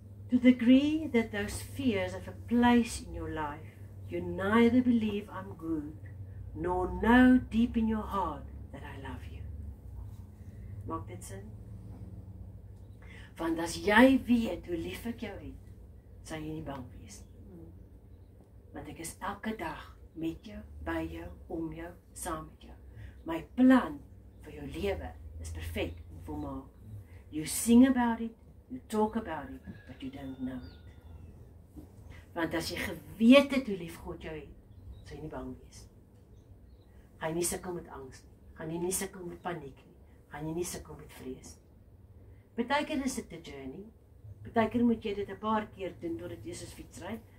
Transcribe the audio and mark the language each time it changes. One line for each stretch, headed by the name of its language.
English: To the degree that those fears have a place in your life, you neither believe I'm good, nor know deep in your heart that I love you.
Afrikaans: Maak dit sin? Want as jy weet hoe lief ek jou het, sal jy nie bang wees nie. Want ek is elke dag met jou, by jou, om jou, saam met jou. My plan vir jou lewe is perfek en volmaak.
English: You sing about it, you talk about it, but you don't know it.
Afrikaans: Want as jy geweet het hoe lief God jou het, sal jy nie bang wees. Gaan jy nie sukkel met angs nie. Gaan jy nie sukkel met paniek nie. Gaan jy nie sukkel met vrees nie. Partykeer is dit 'n journey. Partykeer moet jy dit 'n paar keer doen totdat jy soos fietsry.